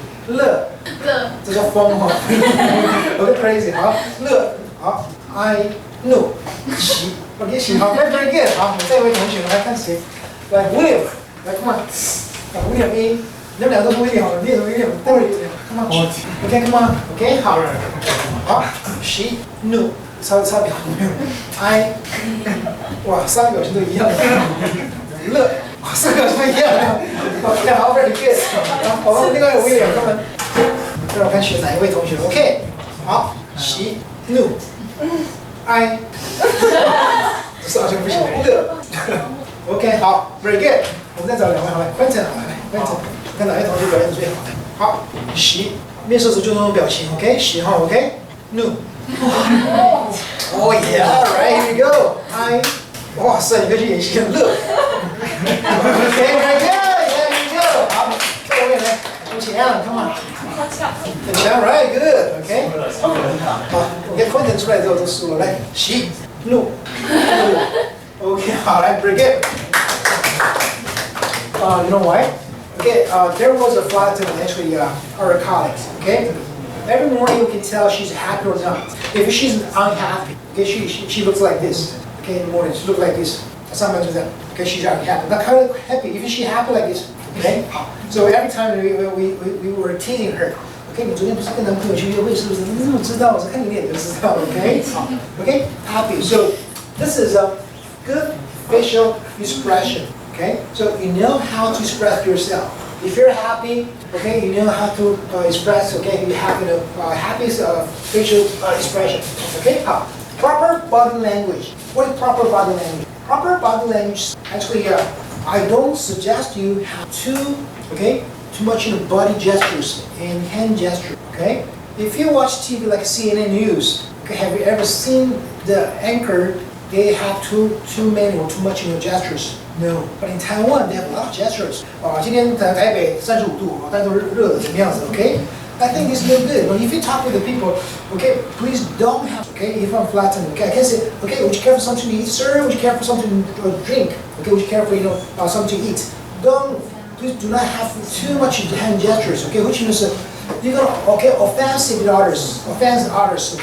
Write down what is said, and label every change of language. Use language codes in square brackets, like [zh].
[zh] 乐，这叫疯哈，有点 [en] crazy， [zh] 好，乐，好，哀，怒，喜 ，OK， 喜，好 ， [en] very good， [zh] 好，这位同学来看谁，来 William， 来 come on，William A， 你们俩都是 William， 好，你也是 William， 待会儿 [en] come on，OK come on，OK [zh] 好，好，喜，怒，差表，哀，哇，3个表情都一样的，乐。 4个是一样的 ，OK， 好 ， [en] very good。 [zh] 好，我们另外一位他们，让我看选哪一位同学 ，OK， 好，喜怒哀，这是好像不行，乐 ，OK， 好 ， [en] very good。 [zh] 我们再找2位，好来，Quentin， 好来，Quentin， 看哪位同学表现最好？好，喜，面试时就那种表情 ，OK， 喜好 ，OK， 怒，哦耶 ， [en] right here we go， [zh] 哀，哇塞，你可以去演戏，乐。 [en] Okay, very good. There you go. [zh] 好，这位呢，恭喜 Alan, [en] come on. [zh] 很强 ， [en] right, good. OK. [zh] 好 ，OK, Quentin 出来之后就输了，来，喜怒怒 ，OK， 好，来 ， [en] very good. You know why? Okay, there was a flight attendant actually, our colleagues. Okay, every morning you can tell she's happy or not. If she's unhappy, okay, she looks like this. Okay, in the morning she looks like this. [zh] 上班就这样。 [en] Okay, she's unhappy. Not kind of happy. If she's happy like this, Okay? So every time we were teasing her. Okay, [zh] 你昨天不是跟男朋友去约会，是不是？你怎么知道？我看你脸就知道。 [en] Okay? Okay? Happy. So this is a good facial expression. Okay? So you know how to express yourself. If you're happy, okay, you know how to express. Okay, you have happy facial expression. Okay? Proper body language. What is proper body language? Proper body language. Actually, I don't suggest you have too much body gestures and hand gesture. Okay? If you watch TV like CNN News, okay, have you ever seen the anchor? They have too many or too much gestures. No. But in Taiwan, they have a lot of gestures. [zh] 今天台北35度，但是热的怎么样子 ？ [en] Okay? I think it's no good. But if you talk with the people, okay, please don't have. Okay, if I'm flattened, okay, I can say, okay, would you care for something to eat, sir? Would you care for something to drink? Okay, would you care for something to eat? Please do not have too much hand gestures. Okay, which means you're gonna offense others.